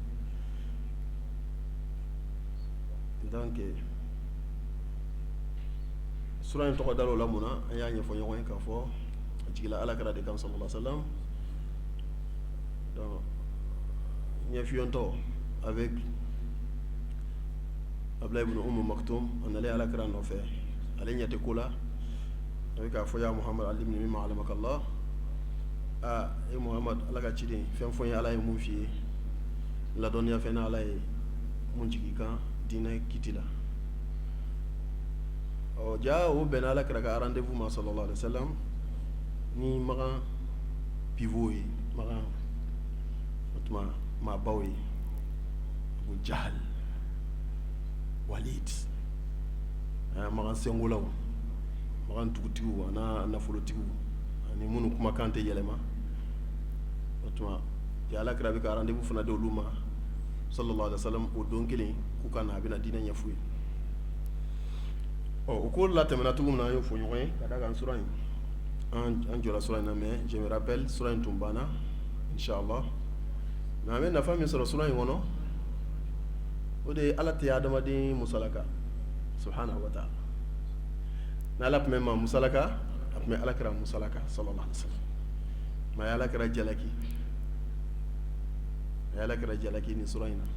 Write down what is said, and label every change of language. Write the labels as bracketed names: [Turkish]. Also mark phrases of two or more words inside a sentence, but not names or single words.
[Bambara] donc sura in tɔgɔ dalo la mun na an y'a ɲɛfɔ ɲɔgɔn ye k'a fɔ a jigila alakira de kan [Arabic] صلى الله عليه وسلم. [Bambara] donc ɲɛfiyɔntɔ avec Abdullah ibn Maktum a nalen alakira nɔfɛ ale ɲɛ tɛ ko la a bɛ k'a fɔ [Arabic] يا محمد علمني مما علمك الله. [Bambara] e Muhammad ala ka ciden fɛn fɔ n ye ala ye mun f'i ye ladɔnniya fɛn na ala ye mun jigi kan diinɛ kiti la. ja o bɛnna alakira ka rendez-vous ma [Arabic] صلى الله عليه وسلم [Bambara] ni magan pivot ye magan o tuma maabaw ye Abu Jahal Walid magan sengolaw magan dugutigiw ana nafolotigiw ani minnu kumakan tɛ yɛlɛma o tuma ja alakira bɛ ka rendez-vous fana di olu ma [Arabic] صلى الله عليه وسلم [Bambara] o don kelen k'u ka na a bɛna diinɛ ɲɛf'u ye. o ko la tɛmɛna cogo min na an y'o fɔ ɲɔgɔn ye ka da kan sura in an jɔra sura in na [French] mais je me rappelle [Bambara] sura in tun banna inshallah mais an bɛ nafa min sɔrɔ sura in kɔnɔ o de ye ala tɛ adamaden musalaka [Arabic] سبحانه وتعالى. [Bambara] ni ala tun bɛ maa musalaka a tun bɛ alakira musalaka [Arabic] صلى الله عليه وسلم [Bambara] mais a ye alakira jalaki ni sura in na.